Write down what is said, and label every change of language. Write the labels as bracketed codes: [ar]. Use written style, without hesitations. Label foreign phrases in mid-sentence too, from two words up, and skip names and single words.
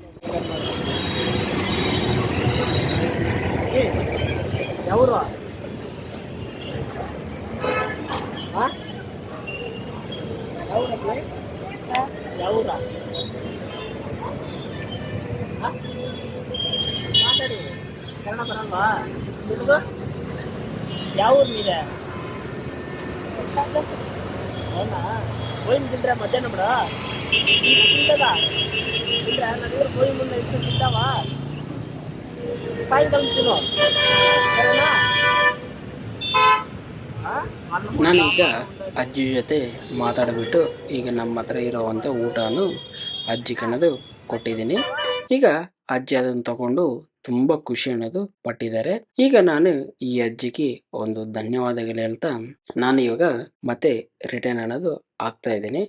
[kn] ಯಾವರು ಮಾತಾಡಿ, ಕನ್ನಡ ಬರಲ್ವಾ ನಿಮಗೂ? ಯಾವ ಊರು ಇದೆ? [te] అవునా పోయింది తింటరా మధ్యాహ్నం కూడా తింటదా తింటరా నా దగ్గర పోయి ముందు ఇచ్చి తింటావా సాయంకాలం తిను సరేనా. [kn] ನಾನೀಗ ಅಜ್ಜಿ ಜೊತೆ ಮಾತಾಡಿಬಿಟ್ಟು ಈಗ ನಮ್ಮ ಹತ್ರ ಇರೋವಂಥ ಊಟನೂ ಅಜ್ಜಿ ಕಣ್ಣದು ಕೊಟ್ಟಿದ್ದೀನಿ. ಈಗ ಅಜ್ಜಿ ಅದನ್ನು ತಗೊಂಡು ತುಂಬ ಖುಷಿ ಅನ್ನೋದು ಪಟ್ಟಿದ್ದಾರೆ. ಈಗ ನಾನು ಈ ಅಜ್ಜಿಗೆ ಒಂದು ಧನ್ಯವಾದಗಳು ಹೇಳ್ತಾ ನಾನು ಇವಾಗ ಮತ್ತೆ ರಿಟರ್ನ್ ಅನ್ನೋದು ಆಗ್ತಾ ಇದ್ದೀನಿ.